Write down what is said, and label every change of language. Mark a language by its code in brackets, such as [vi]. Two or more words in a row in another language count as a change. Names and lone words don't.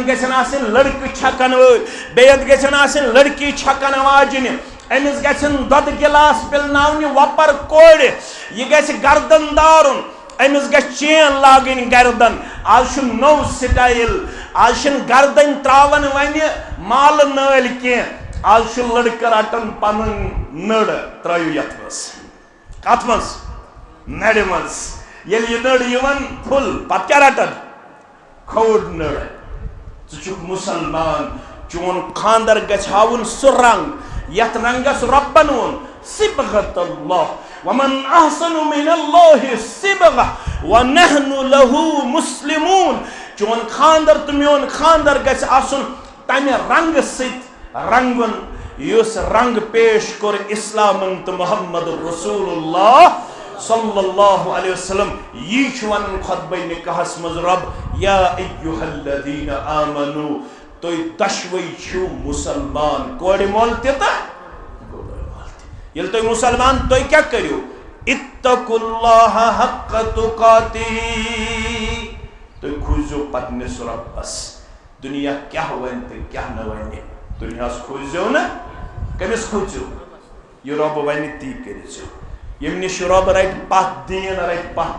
[ks] گژھن آسٕنۍ لڑکہٕ چھکن وٲلۍ بیٚیَن گژھن آسٕنۍ لڑکی چھکن واجنہِ أمِس گژھن دۄدٕ گِلاس پِلناونہِ وۄپر کورِ یہِ گژھِ گردن دارُن أمِس گژھِ چین لاگٕنۍ گردن آز چھُ نوٚو سٹایل آز چھِنہٕ گردن تراوان وۄنۍ مالہٕ نٲلۍ کینٛہہ آز چھُ لڑکہٕ رٹان پنٕنۍ نٔر ترٲیِو یتھ منٛز کتھ منٛز نرِ منٛز ییٚلہِ یہِ نٔر یِوان پھُل پتہٕ کیٛاہ رٹان کھوٚڑ نٔر ژٕ چھُکھ مُسلمان چون خاندر گژھِ ہاوُن سُہ رنگ یتھ رنگس رۄبن ووٚن [ar] صبغت اللہ ومن احسن من اللہ صبغہ ونحن له مسلمون [ks] چون خاندر تہٕ میون خاندر گژھِ آسُن تمہِ رنگہٕ سۭتۍ رنگُن یُس رنگ پیش کوٚر اسلامن تہٕ محمد رسول اللہ [ar] صلی اللہ علیہ وسلم [ks] یی چھُ ونان خطبہ نکاحس منٛز رب [ar] یا ایھا الذین آمنو [ks] تُہۍ دۄشوے چھِو مُسلمان کورِ مول تہِ تہٕ گوبر مول تہِ ییٚلہِ تُہۍ مُسلمان تُہۍ کیٛاہ کٔرِو [ar] اتقوا اللہ حق تقاتہ [ks] تُہۍ کھوٗزِو پننِس رۄبس دُنیا کیٛاہ وَنہِ تہٕ کیٛاہ نہٕ وَنہِ دُنیاہس کھوٗزِو نہٕ کٔمِس کھوٗژِو یہِ رۄب وَنہِ تی کٔرِزیو ییٚمہِ نِش رۄب رٹہِ پتھ دیٖن رٹہِ پتھ